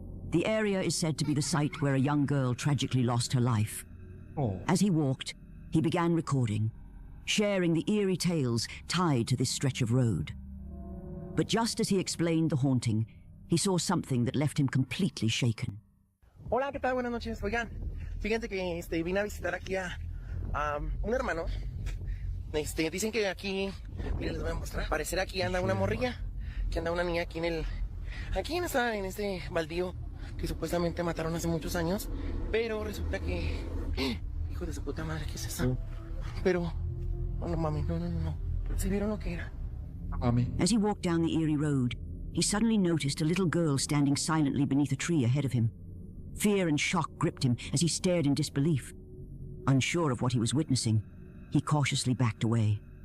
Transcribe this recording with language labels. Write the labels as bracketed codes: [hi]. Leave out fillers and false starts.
[en] The area is said to be the site where a young girl tragically lost her life. As he walked, he began recording, sharing the eerie tales tied to this stretch of road. But just as he explained the haunting, he saw something that left him completely shaken. [es] Hola, ¿qué tal? Buenas noches. Oigan, fíjense que vine a visitar aquí a un hermano. Dicen que aquí, miren, les voy a mostrar. Parecer aquí anda una morrilla, que anda una niña aquí en este baldío que supuestamente mataron hace muchos años, pero resulta que, hijo de su puta madre, ¿qué es eso? Pero, no mami, no. ¿Se vieron lo que era? [en] As he walked down the eerie road, he suddenly noticed a little girl standing silently beneath a tree ahead of him. Fear and shock gripped him as he stared in disbelief. Unsure of what he was witnessing, he cautiously backed away.